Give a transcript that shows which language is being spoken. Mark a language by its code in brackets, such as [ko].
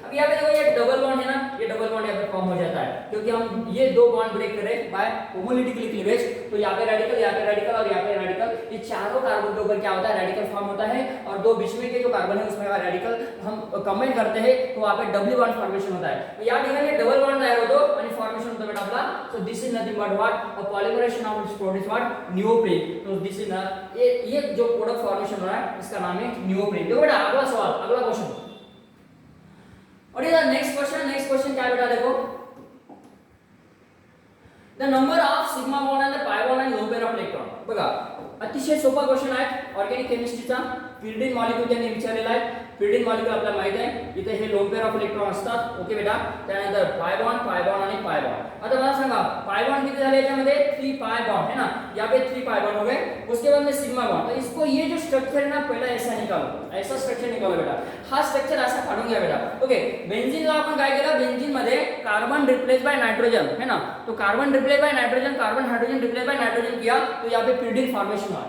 [hi] अब यहाँ पे देखो ये डबल बॉन्ड है ना, ये डबल बॉन्ड यहाँ पे फॉर्म हो जाता है क्योंकि हम ये दो बॉन्ड ब्रेक करें बाय होमोलिटिकली क्लीवेज, तो यहाँ पे रेडिकल, यहाँ पे रेडिकल और यहाँ पे रेडिकल, ये चारों कार्बन के ऊपर क्या होता है, रेडिकल फॉर्म होता है और दो बीच में के जो कार्बन है उसमें रेडिकल हम कंबाइन करते हैं तो वहाँ पे डबल बॉन्ड फॉर्मेशन होता है। [mr] तो यहाँ देखा ये डबल बॉन्ड तयार होतो आणि फॉर्मेशन होतं बेटा आपला, [en] So this is nothing but what, a polymerization of this produce what, neoprene. [hi] तो दिस इज ये जो प्रोडक्ट फॉर्मेशन हो रहा है इसका नाम है नियोप्रीन। देखो बेटा अगला सवाल, अगला क्वेश्चन, और ये नेक्स्ट क्वेश्चन क्या बेटा, देखो [en] The number of sigma bond and the pi bond and lone pair of electron. [mr] बघा अतिशय सोपा क्वेश्चन आहे ऑर्गेनिक केमिस्ट्रीचा, पिरिडिन मॉलिक्यूल त्यांनी विचारलेला आहे। पिरिडिन मॉलिक्यूल आपल्याला माहित आहे, इथे हे लोन पेयर ऑफ इलेक्ट्रॉन असतात, ओके बेटा। त्यानंतर पाई बॉन्ड आणि पाई बॉन्ड। आता मला सांगा पाई बॉन्ड किती झाले याच्यामध्ये, [hi] 3 पाई बॉन्ड है ना, यहाँ पे 3 पाई बॉन्ड हो गए। उसके बाद में सिग्मा बॉन्ड, तो इसको ये जो स्ट्रक्चर है ना पहला ऐसा निकालो, ऐसा स्ट्रक्चर निकालो बेटा, [mr] हा स्ट्रक्चर ऐसा काढून घ्या बेटा, [hi] ओके। [mr] बेंझिनला आपण काय केलं, बेंझिन मध्ये [hi] कार्बन रिप्लेस बाय नाइट्रोजन है ना, तो carbon replace by nitrogen, carbon hydrogen replace by nitrogen किया तो यहाँ पे पिरिडिन फॉर्मेशन हुआ।